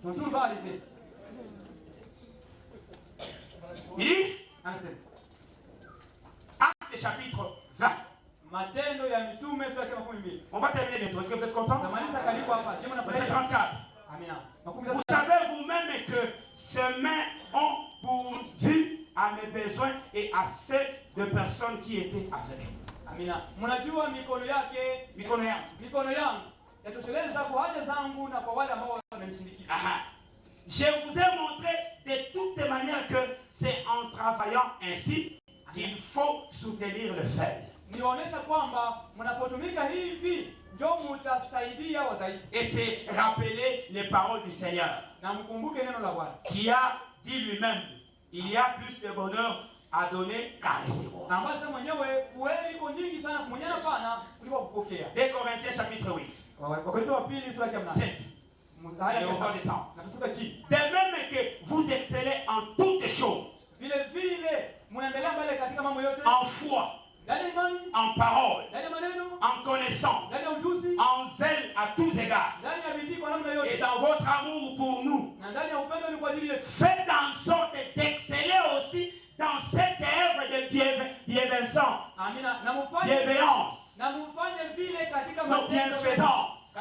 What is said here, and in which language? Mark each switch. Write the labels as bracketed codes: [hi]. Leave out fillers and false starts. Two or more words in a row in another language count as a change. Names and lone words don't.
[fr] Il dit, Acte chapitre 20. On va terminer bientôt. Est-ce que vous êtes content? Verset 34. Vous savez vous-même que ces mains ont pourvu à mes besoins et à ceux de personnes qui étaient avec. Amina. [sw] Mnajua mikono yangu yatosheleza kwa haja zangu na kwa wale ambao wamenisindikiza. [fr] Je vous ai montré de toutes manières que c'est en travaillant ainsi qu'il faut soutenir le faible. [sw] Nionyesha kwamba mnapotumika hivi ndio mtasaidia wadhaifu. [fr] Et c'est rappeler les paroles du Seigneur. [sw] Na mkumbuke neno la Bwana. [fr] Qui a dit lui-même, il y a plus de bonheur à donner qu'à recevoir. [sw] Na mbona mwenyewe kweli iko nyingi sana kumnyana pana kuliko kupokea. [fr] 2 Corinthiens chapitre 8. [sw] Wakorintho wa pili sura ya 8. [fr] Et on va descendre. De même que vous excellez en toutes choses. [sw] Vile vile mnaendelea mbele katika mambo yote. [fr] En foi. en parole, en connaissance, en zèle à tous égards, et dans votre amour pour nous, faites en sorte d'exceller aussi dans cette œuvre de bienveillance, nos bienfaisances.